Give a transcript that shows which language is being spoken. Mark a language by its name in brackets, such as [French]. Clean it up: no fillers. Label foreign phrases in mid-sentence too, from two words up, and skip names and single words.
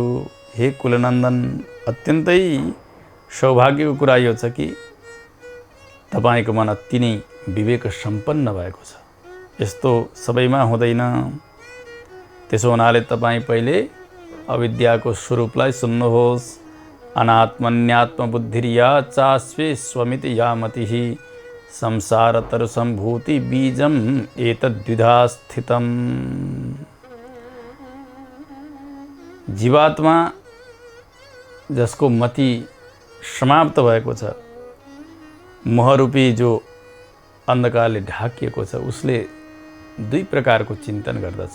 [Nepali] हे कुलनन्दन, अत्यन्तै सौभाग्यको कुरा यो छ कि तपाईँको मन अति नै विवेक सम्पन्न भएको छ। यस्तो सबैमा हुँदैन। त्यसो हुनाले तपाईँ पहिले अविद्याको स्वरूपलाई सुन्नुहोस्। [Sanskrit] अनात्मन्यात्म बुद्धिर्या चास्वे स्वमिति या मतिः संसार तरु सम्भूति बीजम एतद्विधा स्थितम। [Nepali] जीवात्मा जसको मति समाप्त भएको छ, मोहरूपी जो अन्धकारले ढाकिएको छ, उसले दुई प्रकारको चिन्तन गर्दछ।